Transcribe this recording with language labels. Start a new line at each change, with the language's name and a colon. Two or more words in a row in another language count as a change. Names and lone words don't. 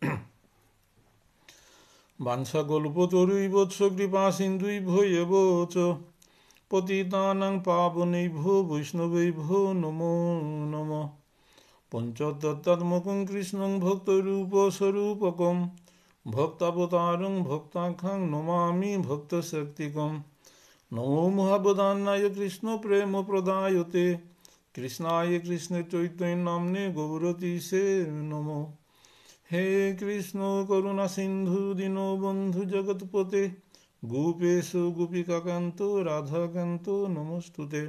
Sanskrit: বাঞ্ছাকল্পতরুইবৎস কৃপাসিন্ধুভ্যো এব চ পতিতানাং পাবনেভ্যো বৈষ্ণবেভ্যো নমো নমঃ। পঞ্চতত্ত্বাত্মকং কৃষ্ণং ভক্তরূপস্বরূপকং ভক্তাবতারং ভক্তাখ্যাং নমামি ভক্তশক্তিকং। নমো মহাবদান্নায় কৃষ্ণ প্রেম প্রদায়তে কৃষ্ণায় কৃষ্ণ চৈতন্য নাম্নে গৌরতীশে নমো। হে কৃষ্ণ করুণা সিন্ধু দীনবন্ধু জগৎপতে গোপেশ গোপিকাকান্ত রাধাকান্ত নমস্তুতে।